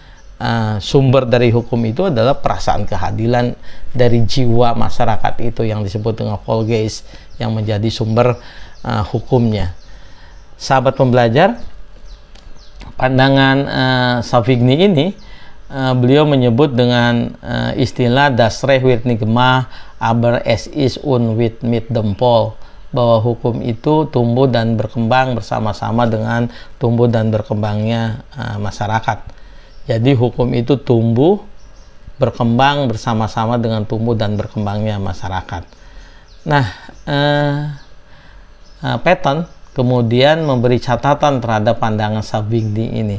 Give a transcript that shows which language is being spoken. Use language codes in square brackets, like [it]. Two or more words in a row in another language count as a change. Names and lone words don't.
[id] Sumber dari hukum itu adalah perasaan keadilan dari jiwa masyarakat itu, yang disebut dengan Volksgeist, yang menjadi sumber hukumnya. Sahabat pembelajar, pandangan Savigny ini beliau menyebut dengan istilah [de] Das Recht wird nicht gemacht, aber es ist mit dem Volk, [id] bahwa hukum itu tumbuh dan berkembang bersama-sama dengan tumbuh dan berkembangnya masyarakat. Jadi hukum itu tumbuh, berkembang bersama-sama dengan tumbuh dan berkembangnya masyarakat. Nah, Paton kemudian memberi catatan terhadap pandangan Savigny ini.